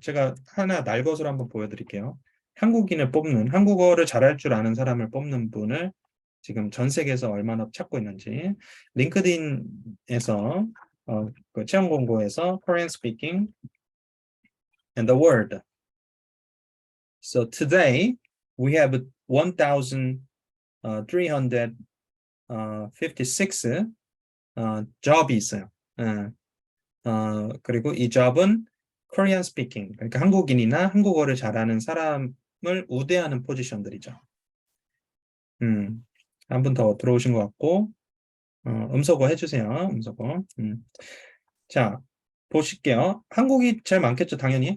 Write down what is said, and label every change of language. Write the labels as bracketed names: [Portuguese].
[Korean] 제가 하나 날것으로 한번 보여드릴게요. 한국인을 뽑는, 한국어를 잘할 줄 아는 사람을 뽑는 분을 지금 전 세계에서 얼마나 찾고 있는지 링크드인에서 그 채용 공고에서 [English] Korean speaking and the word. So today we have 1,356 job이 [Korean] 있어요. 그리고 이 job은 Korean speaking, 그러니까 한국인이나 한국어를 잘하는 사람을 우대하는 포지션들이죠. 한 분 더 들어오신 것 같고, 음소거 해주세요. 음소거. 자, 보실게요. 한국이 제일 많겠죠, 당연히.